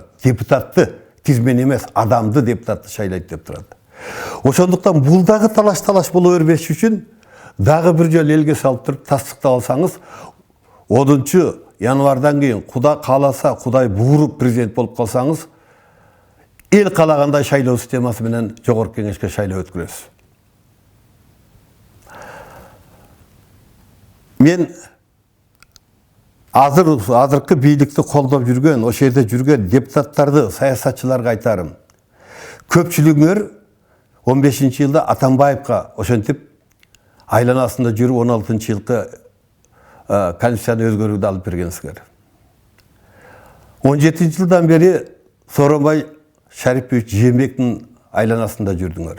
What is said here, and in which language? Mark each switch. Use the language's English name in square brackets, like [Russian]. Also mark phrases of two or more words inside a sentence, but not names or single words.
[Kyrgyz] Депутатты тизмен эмес, адамды депутатты шайлайт деп турат. Ошондуктан бул дагы талаш боло бербеш үчүн дагы бир жолу элге салып туруп тастыктап алсаңыз, 10 январдан кийин Кудай кааласа, Кудай бууруп президент болуп калсаңыз, el kalaganda şayloo sistemasi menen jogorku kengешке şayloo ötkürөбүз. Men azırkı biyilikti koldoп жүргөн, o şerde жүргөн депутаттарды, саясатчыларга айтарым. Көпчүлүгүңөр 15-жылда Атамбаевка ошентип айланасында жүрүп 16-жылкы конституцияны өзгөрүүгө алып бергенсиңер. 17-жылдан бери Сооронбай Шарипович Жээнбектин айланасында жүрдүңөр.